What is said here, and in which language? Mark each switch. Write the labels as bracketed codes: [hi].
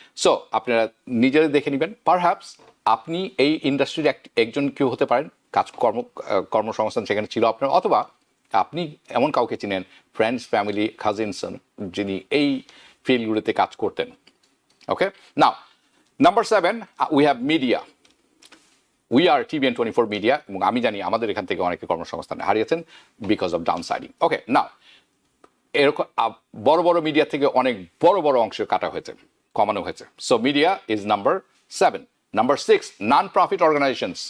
[bn] So আপনারা নিজেরা দেখে নেবেন, পারহ্যাপস আপনি এই ইন্ডাস্ট্রির একজন কেউ হতে পারেন, কর্মসংস্থান সেখানে ছিল আপনার, অথবা আপনি এমন কাউকে চিনেন, ফ্রেন্ডস, ফ্যামিলি, কাজিনস, যিনি এই ফিল্ডগুলোতে কাজ করতেন, ওকে। নাও [en] Number 7, we have media. We are TBN24 media, [bn] এবং আমি জানি আমাদের এখান থেকে অনেকে কর্মসংস্থান হারিয়েছেন [en] Because of downsizing. [bn] ওকে, নাও এরকম বড় বড় মিডিয়া থেকে অনেক বড় বড় অংশ কাটা হয়েছে, কমানো হয়েছে। [en] So media is number 7। Number 6, non profit organisations.